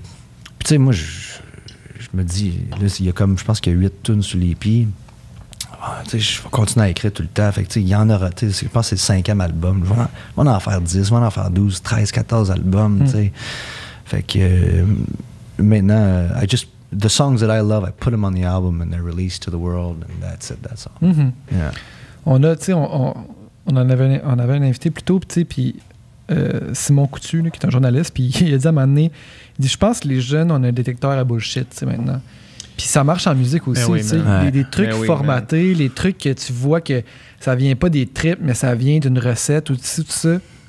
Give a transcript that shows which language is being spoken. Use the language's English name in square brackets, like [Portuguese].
[French] Tu sais, moi, je me dis, là, il y a comme, je pense qu'il y a 8 tunes sur l'EP. Tu sais, je vais continuer à écrire tout le temps. Fait que, tu sais, il y en aura, tu sais, je pense que c'est le 5e album. Je vais en faire 10, je vais en faire 12, 13, 14 albums, tu sais. Fait que maintenant, [English] the songs that I love, I put them on the album and they're released to the world, and that's it, that's all. Mm-hmm. Yeah. [French] On a, tu sais, on avait un invité plus tôt, tu sais, puis Simon Coutu, là, qui est un journaliste, puis il a dit à un moment donné, il dit, je pense que les jeunes, on a un détecteur à bullshit, tu sais, maintenant. Puis ça marche en musique aussi, tu sais, des trucs formatés, les trucs que tu vois que ça vient pas des tripes, mais ça vient d'une recette ou tout ça.